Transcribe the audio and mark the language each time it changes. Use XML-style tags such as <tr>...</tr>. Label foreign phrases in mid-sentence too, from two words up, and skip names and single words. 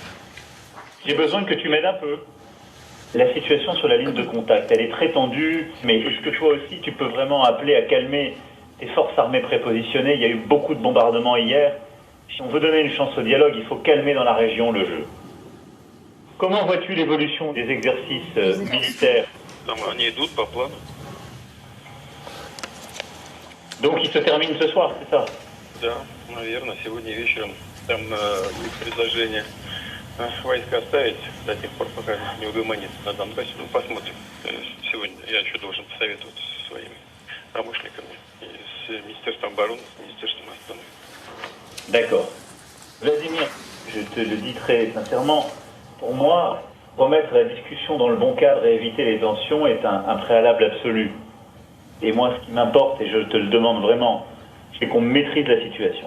<fr>J'ai besoin que tu m'aides un peu. La situation sur la ligne de contact, elle est très tendue, mais est-ce que toi aussi tu peux vraiment appeler à calmer tes forces armées prépositionnées? Il y a eu beaucoup de bombardements hier. Si on veut donner une chance au dialogue, il faut calmer dans la région le jeu. Comment vois-tu l'évolution des exercices militaires?</fr> <ru>Они идут по плану.</ru> <fr>Donc ils se terminent ce soir, c'est ça?</fr> <ru>Да, наверное, сегодня вечером там есть предложение Наши войска оставить до тех пор, пока не угомонится на Донбассе. Ну, посмотрим. Сегодня я еще должен посоветоваться со своими промышленниками, и с Министерством обороны, с Министерством обороны.</ru> <fr>D'accord. Vladimir, je te le dis très sincèrement, pour moi, remettre la discussion dans le bon cadre et éviter les tensions est un préalable absolu. Et moi, ce qui m'importe, et je te le demande vraiment, c'est qu'on maîtrise la situation.</fr>